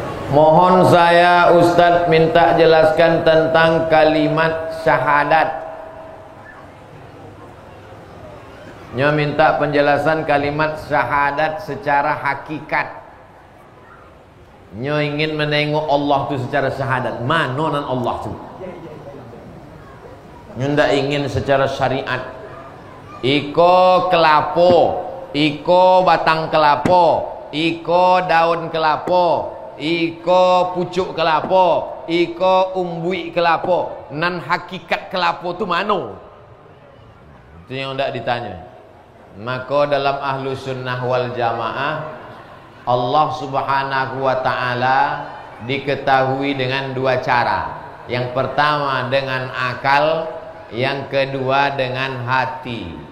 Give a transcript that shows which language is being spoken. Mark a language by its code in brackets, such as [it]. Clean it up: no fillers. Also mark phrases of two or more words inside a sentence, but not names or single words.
[id] Mohon saya Ustadz minta jelaskan tentang kalimat syahadat. [min] Nyo minta penjelasan kalimat syahadat secara hakikat. Nyo ingin menengok Allah tu secara syahadat. Manonan Allah tu. Nyo ndak ingin secara syariat. Iko kelapo, iko batang kelapo, iko daun kelapo, iko pucuk kelapo, iko umbui kelapo. Nan hakikat kelapo tu mano? [id] Itu yang ndak ditanya. Maka dalam [ar] ahlu sunnah wal jamaah, [id] Allah [ar] subhanahu wa ta'ala [id] diketahui dengan dua cara. Yang pertama dengan akal, yang kedua dengan hati.